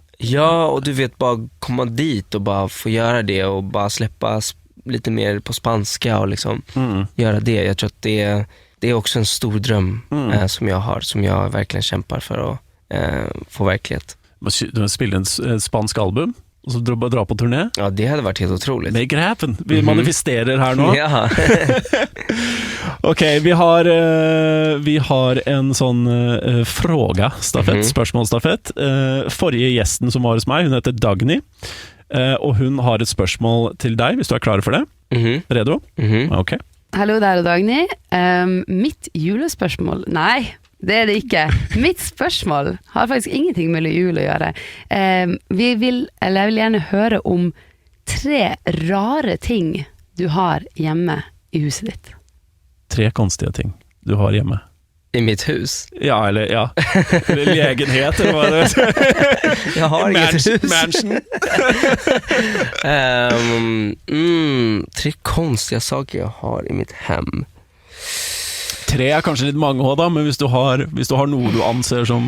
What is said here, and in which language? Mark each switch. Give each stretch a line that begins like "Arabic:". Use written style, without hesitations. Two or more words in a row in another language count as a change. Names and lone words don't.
Swedish: Ja, och du vet, bara komma dit och bara få göra det och bara släppa lite mer på spanska och liksom göra det. Jag tror att det är också en stor dröm som jag har, som jag verkligen kämpar för att få verklighet.
Norwegian: Du spiller en spansk album och så dra på turné?
Swedish: Ja, det hade varit helt otroligt.
English: Make it happen.
Swedish: Vi manifesterar här nu. Ja. Okej, vi har en sån fråga-stafett,
Norwegian: spørsmålsstafett. Forrige gjesten som var hos meg, hun heter Dagny, og hun har et spørsmål til deg, hvis du er klar for det.
Swedish: Redo? Ok.
Norwegian: Hallo, det er Dagny. Mitt julespørsmål? Nei, det er det ikke. Mitt spørsmål har faktisk ingenting med jul å gjøre. Jeg vil gjerne høre om 3 rare ting du har hjemme i huset ditt. 3 konstiga ting du har hjemme.
Swedish: I mitt hus? Ja, eller lägenhet eller vad det Jag har inget hus. Mansion. 3 konstiga saker jag har i mitt hem. 3 är kanske lite många då, men hvis du har något du anser som...